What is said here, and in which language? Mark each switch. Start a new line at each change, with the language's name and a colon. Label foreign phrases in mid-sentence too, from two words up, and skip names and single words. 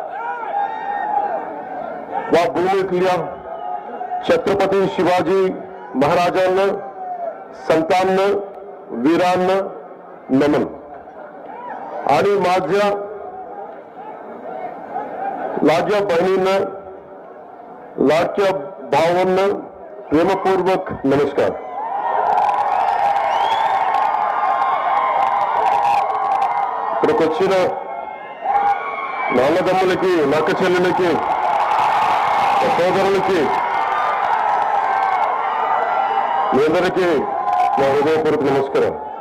Marathi: या भूमीतल्या छत्रपती शिवाजी महाराजांना, संतांना, वीरांना नमन। आणि माझ्या लाडक्या बहिणींना, लाडक्या भावांना प्रेमपूर्वक नमस्कार।
Telugu: ఇక్కడికి వచ్చిన నాన్నదమ్ములకి, నక్క చెల్లెలకి, సోదరులకి మీ అందరికీ నా హృదయపూర్వక నమస్కారం।